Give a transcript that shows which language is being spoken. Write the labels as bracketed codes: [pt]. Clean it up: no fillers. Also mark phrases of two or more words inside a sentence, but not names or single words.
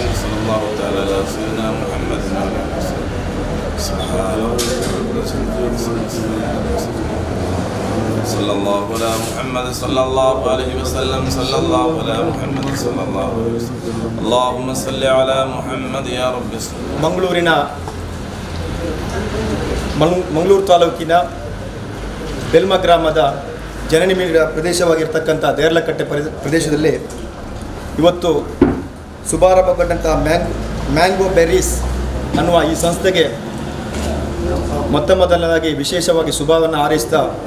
[ar] صلى الله تعالى على سيدنا محمد وعلى آله وسلم. سبحان ربك صلى الله على محمد صلى الله عليه وسلم. صلى الله على محمد صلى الله عليه وسلم. اللهم صل على محمد يا رب. [kn] ಮಂಗಳೂರು ತಾಲೂಕಿನ ಬೆಲ್ಮ ಗ್ರಾಮದ ಜನನಿ ಪ್ರದೇಶವಾಗಿರ್ತಕ್ಕಂಥ ದೇರ್ಲಕಟ್ಟೆ ಪ್ರದೇಶದಲ್ಲಿ ಇವತ್ತು ಶುಭಾರಂಭಗೊಂಡಂತಹ ಮ್ಯಾಂಗೋ ಬೆರೀಸ್ ಅನ್ನುವ ಈ ಸಂಸ್ಥೆಗೆ ಮೊದಲನೇದಾಗಿ ವಿಶೇಷವಾಗಿ ಶುಭವನ್ನು ಹಾರೈಸ್ತಾ